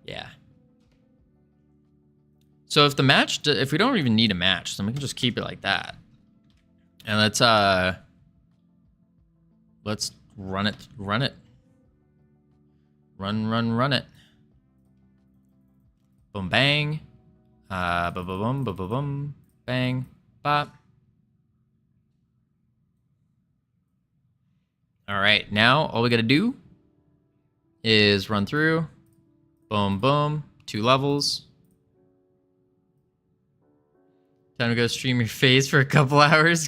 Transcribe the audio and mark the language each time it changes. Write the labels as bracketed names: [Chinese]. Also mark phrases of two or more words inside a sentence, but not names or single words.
[English] So if we don't even need a match, then we can just keep it like that. And let's run it. Run it. Boom, bang. Ba-ba-bum, ba-ba-bum, bang, bop. All right, now all we gotta do is run through. Boom, boom, 2 levels. Time to go stream your face for a couple hours.